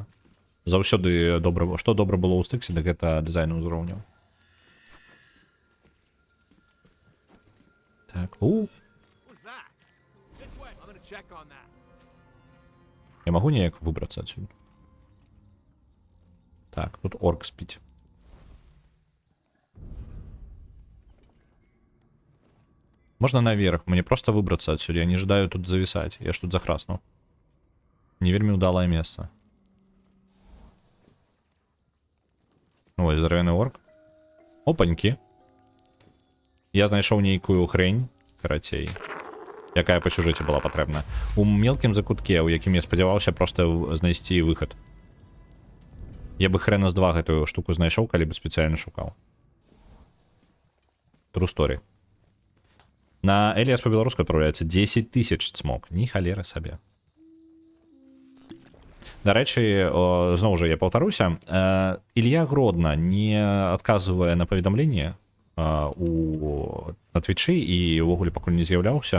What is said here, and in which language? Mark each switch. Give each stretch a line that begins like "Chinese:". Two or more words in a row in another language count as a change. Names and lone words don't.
Belarusian: Заўсёды добра, што добра было ў стыксе, дык гэта дызайн ўзроўняў. Так, я магу неяк выбрацца адсюль? Так, тут орк спіць.
Russian: Можно наверх, мне просто выбраться отсюда, я не ожидаю тут зависать, я ж тут захраснул.
Belarusian: Не вельмі удалое
Russian: место. Ой, здоровенный орк. Опаньки.
Belarusian: Я знайшоў нейкую хрень, карацей, якая па сюжэце была патрэбна. У мелкім закутке, у якім я спадзяваўся просто знайсці выхад. Я бы хрена з 2 гэтую штуку знайшоў, калі бы спецыяльна шукаў.
English: True story.
Belarusian: На Эліас по-беларуску адпраўляецца 10 000 цмок. Ні халеры сабе. Дарэчы, зноў жа я паўтаруся, Ілья Гродна не адказвае на паведамленне на твічы і ўвогуле пакуль не з'яўляўся.